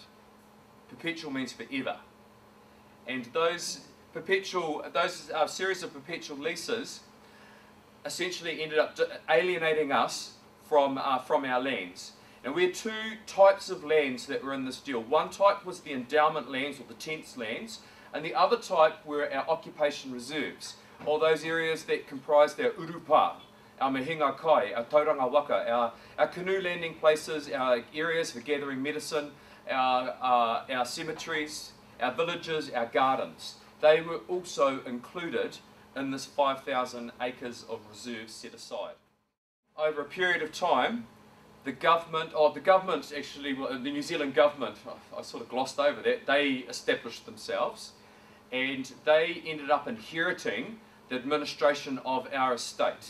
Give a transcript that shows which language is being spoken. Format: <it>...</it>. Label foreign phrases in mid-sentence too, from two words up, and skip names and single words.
<en>Perpetual means forever. And those series of perpetual leases essentially ended up alienating us from our lands. And we had two types of lands that were in this deal. One type was the endowment lands, or the tents lands, and the other type were our occupation reserves, all those areas that comprised our urupa, our</en> <mi>mihinga kai,</mi> <en>our</en> <mi>tauranga waka,</mi> <en>our canoe landing places, our areas for gathering medicine, our cemeteries, our villages, our gardens. They were also included in this 5,000 acres of reserves set aside. Over a period of time, the New Zealand government, I sort of glossed over that, they established themselves, and they ended up inheriting the administration of our estate.</en>